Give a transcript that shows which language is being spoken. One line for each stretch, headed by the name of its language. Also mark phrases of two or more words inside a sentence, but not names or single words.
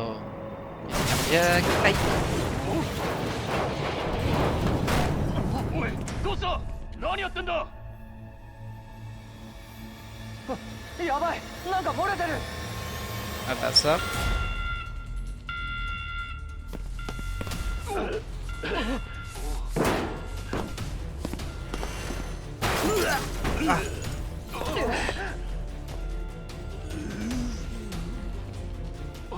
French: Cardiaque. Aïe.
Japanese: おい、どうした？何やってんだ？やばい、なんか漏れてる。
French: Ah bah ça. Ah.